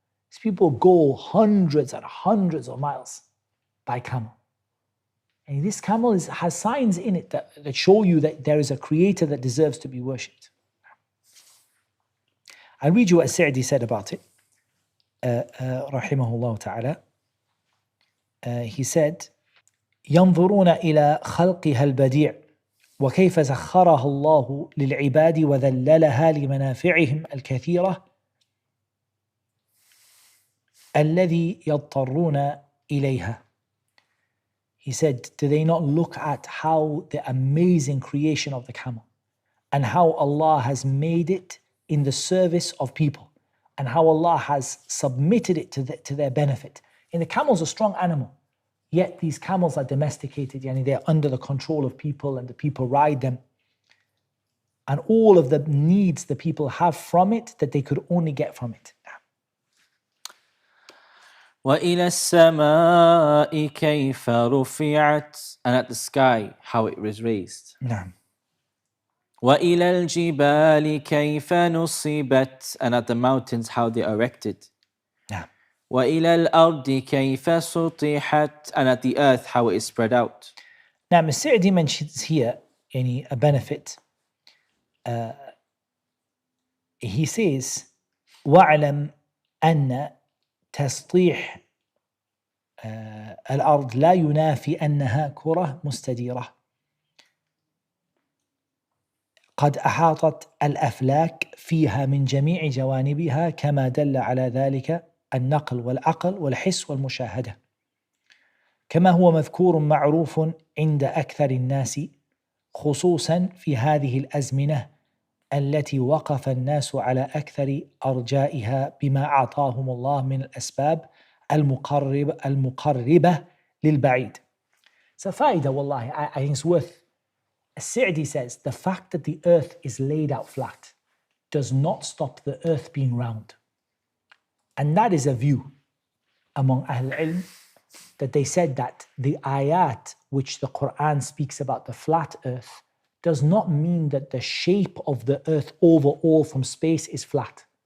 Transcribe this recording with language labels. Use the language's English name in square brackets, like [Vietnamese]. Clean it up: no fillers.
[English] These people go hundreds and hundreds of miles by camel. And this camel has signs in it that show you that there is a creator that deserves to be worshipped. I'll read you what Sa'di said about it. Rahimahullah ta'ala. He said, [Arabic] ينظرون إلى خلقها البديع وكيف سخرها الله للعباد وذللها لمنافعهم الكثيرة الذي يضطرون إليها. [English] He said, do they not look at how the amazing creation of the camel and how Allah has made it in the service of people and how Allah has submitted it to their benefit. And the camel's a strong animal, yet these camels are domesticated, they're under the control of people and the people ride them. And all of the needs the people have from it that they could only get from it. [Arabic] وإلى السماء كيف رفعت, [English] and at the sky how it was raised. [Arabic] نعم. وإلى الجبال كيف نصبت, [English] and at the mountains how they are erected. [Arabic] نعم. وإلى الأرض كيف سطحت, [English] and at the earth how it is spread out. [Arabic] نعم. [English] السعدي mentions here يعني a benefit. He says [Arabic] واعلم أن تسطيح الأرض لا ينافي أنها كرة مستديرة قد أحاطت الأفلاك فيها من جميع جوانبها كما دل على ذلك النقل والعقل والحس والمشاهدة كما هو مذكور معروف عند أكثر الناس خصوصا في هذه الأزمنة التي وقف الناس على أكثر أرجائها بما أعطاهم الله من الأسباب المقربة للبعيد. [English] So [Arabic] فائدة والله, [English] I think it's worth. As-Sa'di says, the fact that the earth is laid out flat does not stop the earth being round. And that is a view among Ahl al-Ilm, that they said that the ayat which the Qur'an speaks about the flat earth does not mean that the shape of the earth overall from space is flat.